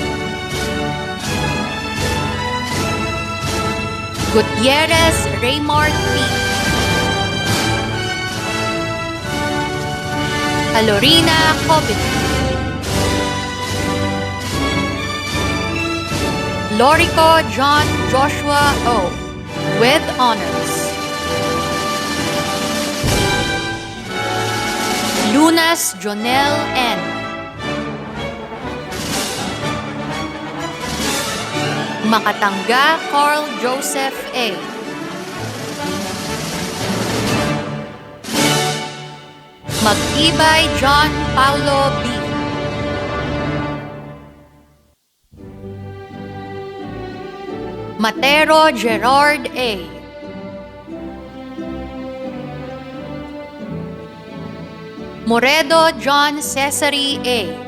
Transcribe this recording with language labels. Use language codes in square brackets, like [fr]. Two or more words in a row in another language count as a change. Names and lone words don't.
[tl] Gutierrez Raymart P. Alorina Covington. Lorico John Joshua O. [en] with honors. [tl] Lunas Jonel N. Makatangga Carl Joseph A. Mag-ibay John Paulo B. Matero Gerard A. Moredo John Cesare A.